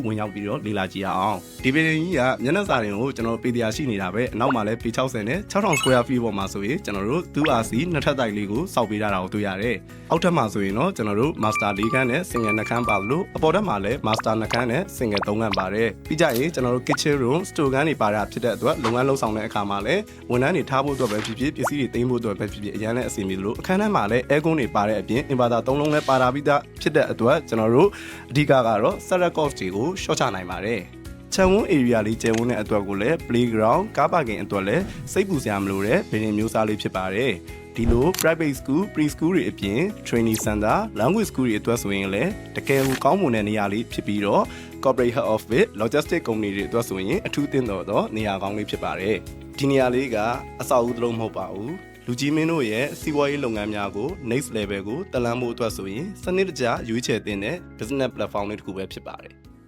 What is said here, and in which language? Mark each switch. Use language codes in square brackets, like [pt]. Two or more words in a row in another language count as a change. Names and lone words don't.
[my] ဝင်ရောက်ပြီးတော့လေ့လာကြည့်ရအောင်ဒီပေဒီကြီးကမျက်နှာစာတွေကိုကျွန်တော်ပေတရားရှိနေတာပဲအနောက်မှာလည်းပေ60နဲ့6000 [en] square feet [my] ပေါ်မှာဆိုရင်ကျွန်တော်တို့ 2RC နှစ်ထပ်တိုက်လေးကိုစောက်ပေးထားတာကိုတွေ့ရတယ်အောက်ထပ်မှာဆိုရင်တော့ကျွန်တော်တို့ master 4ခန်းနဲ့ single 2ခန်းပါ လို့အပေါ်ထပ်မှာလည်း master 2ခန်းနဲ့ single 3ခန်းပါတယ်ပြီးကြရင်ကျွန်တော်တို့ [en] kitchen room store [my] ခန်းတွေပါတာဖြစ်တဲ့အတွက်လုပ်ငန်းလုပ်ဆောင်တဲ့အခါမှာလည်းဝန်ထမ်းတွေထားဖို့အတွက်ပဲဖြစ်ဖြစ်ပစ္စည်းတွေသိမ်းဖို့အတွက်ပဲ ဖြစ်ဖြစ်အရင်နဲ့အစီအမီလို့အခန်းထဲမှာလည်း aircon တွေပါတဲ့အပြင် inverter 3လုံးလည်းပါတာပြီးသားဖြစ်တဲ့အတွက်ကျွန်တော်တို့အဓိကကတော့ [en] setup cost [my] တွေကို short ချနိုင်ပါတယ်ချန်ဝန်း area လေးကျယ်ဝန်းတဲ့အတွက်ကိုလည်း playground ကားပါကင်အတွက်လည်းစိတ်ပူစရာမလိုတဲ့ဘယ် နေမျိုးစားလေးဖြစ်ပါတယ်ဒီလို [en] private school pre-school [my] တွေအပြင် [en] training center language school [my] တွေအတွက်ဆိုရင်လည်းတကယ်ကိုကောင်းမွန်တဲ့နေရာလေးဖြစ်ပြီးတော့ [en] corporate head office logistic company [my] တွေအတွက်ဆိုရင်အထူးသင့်တော်သောနေရာကောင်းလေးဖြစ်ပါတယ်ဒီနေရာလေးကအဆောက်အဦတစ်လုံးမဟုတ်ပါဘူးလူကြီးမင်းတို့ရဲ့စီးပွားရေးလုပ်ငန်းများကို [en] next level [my] ကိုတက်လှမ်းဖို့အတွက်ဆိုရင်စနစ်တကျရွေးချယ်သင့်တဲ့ [en] business platform [my] လေးတစ်ခုပဲဖြစ်ပါတယ်